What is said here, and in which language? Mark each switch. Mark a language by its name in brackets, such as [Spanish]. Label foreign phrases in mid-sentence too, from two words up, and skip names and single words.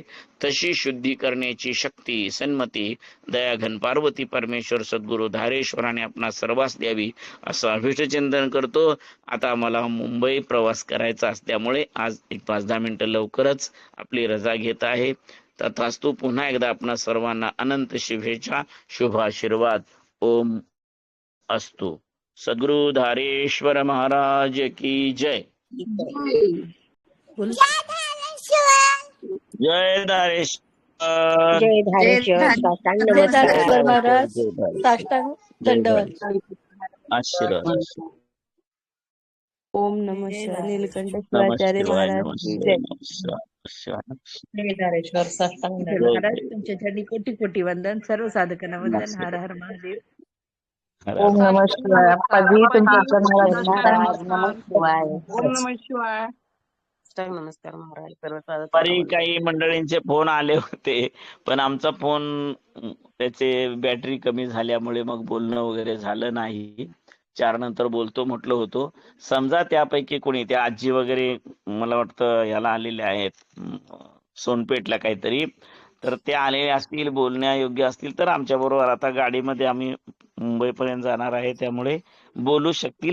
[Marathi] तशी शुद्धी करण्याची शक्ती, सन्मती दयाघन पार्वती परमेश्वर सद्गुरु धारेश्वराने आपणा सर्वांस द्यावी असं अभिष्टचिंतन करतो. आता मला मुंबई प्रवास करायचा असल्यामुळे आज एक 5-10 मिनिटं लवकरच आपली रजा घेत आहे. तथास्तु. पुन्हा एकदा आपणा सर्वांना अनंत शुभेच्छा, शुभ आशीर्वाद. [Sanskrit] ओम अस्तु. [Marathi] सद्गुरु धारेश्वर [Hindi] महाराज की जय. [Marathi] जय धारेश्वर. जय धारेश्वर. साष्टांग नमस्कार महाराज. साष्टांग दंडवत. आशीर्वाद. [Sanskrit] ओम नमः शिवाय. [Marathi] नीलकंठ शिवाचार्य [Hindi] महाराज की जय. [Marathi] जय धारेश्वर. साष्टांग महाराज तुमच्या चरणी कोटी कोटी वंदन. सर्व साधकांना वंदन. हर हर महादेव. [Sanskrit] ओम नमः शिवाय. [Marathi] पदवी तुमच्या महाराज. [Sanskrit] नमः शिवाय. ओम नमः शिवाय. [Marathi] नमस्कार महाराज. सर्व दुपारी काही मंडळींचे फोन आले होते, पण आमचा फोन त्याचे बॅटरी कमी झाल्यामुळे मग बोलणं वगैरे झालं नाही. 4 नंतर बोलतो म्हटलं होतो. समजा त्यापैकी कोणी, त्या आजी वगैरे मला वाटतं याला आलेले आहेत सोनपेठला काहीतरी, तर ते आलेले असतील, बोलण्यायोग्य असतील तर आमच्या बरोबर आता गाडीमध्ये आम्ही मुंबईपर्यंत जाणार आहे, त्यामुळे बोलू शकतील.